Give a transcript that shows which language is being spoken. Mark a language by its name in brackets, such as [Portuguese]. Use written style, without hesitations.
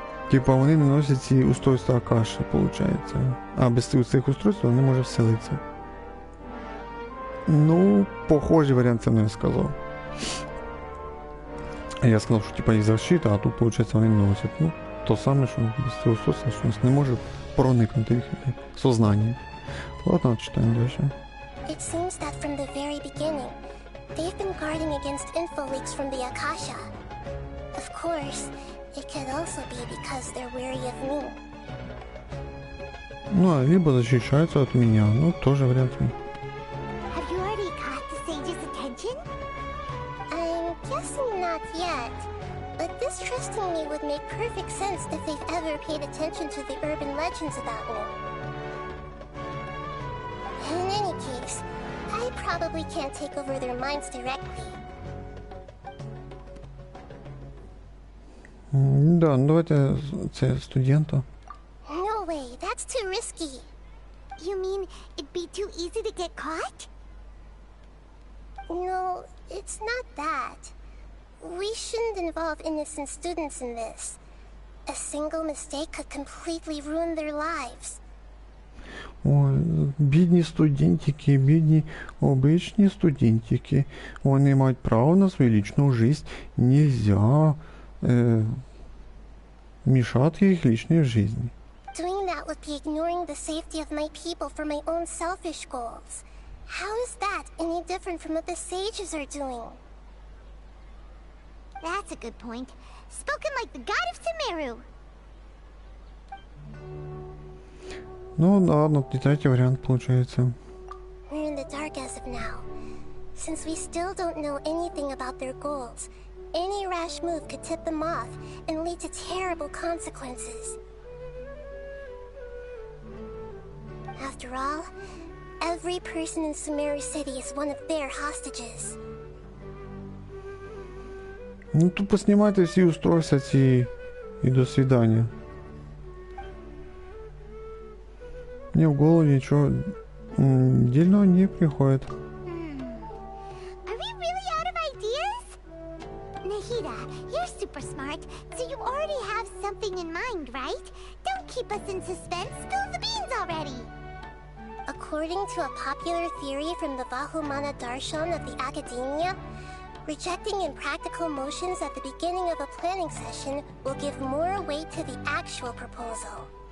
[Ukrainian] Типа вони не носять ці устройства Акаші, виходить. А без цих устройств вони не можуть вселитися. Ну, похожий варіант це не сказав. Я сказав, що типа їх защита, а тут, виходить, вони не носять. Ну, то саме, що без цього устройства, що нас не може проникнути їх сознання. Ладно, читаємо далі. [English] It seems that from the very beginning, they've been guarding against info leaks from the Akasha. Of course, it could also be because they're wary of me. [Russian] Ну, либо защищаются от меня, ну, тоже вариант. [English] Have you already caught the sage's attention? I'm guessing not yet, but guess trusting me would make perfect sense if they've ever paid attention to the urban legends about me. In any case, I probably can't take over their minds directly. [Ukrainian] Да, давайте це студента. [English] No way, that's too risky. You mean it'd be too easy to get caught? No, it's not that. We shouldn't involve innocent students in this. A single mistake could completely ruin their lives. [Ukrainian] Ой, бідні студентики, бідні обичні студентики. Вони мають право на свою лічну життя. [Russian] Нельзя мешать их личной жизни. [English] Doing that would be ignoring the safety of my people for my own selfish goals. How is that any different from what the sages are doing? That's a good point. Spoken like the god of Sumeru. [Russian] Ну ладно, и третий вариант получается. [English] We're in the dark as of now. Since we still don't know anything about their goals, any rash move could tip them off and lead to terrible consequences. After all, every person in Sumeru City is one of their hostages. [Russian] Ну тут поснимайте все устройства и до свидания. Мне в голову ничего дельного не приходит. [English] Are we really out of ideas? Nahida, you're super smart, so you already have something in mind, right? Don't keep us in suspense. Spill the beans already. According to a popular theory from the Vahumana Darshan of the Academia, rejecting impractical motions at the beginning of a planning session will give more weight to the actual proposal.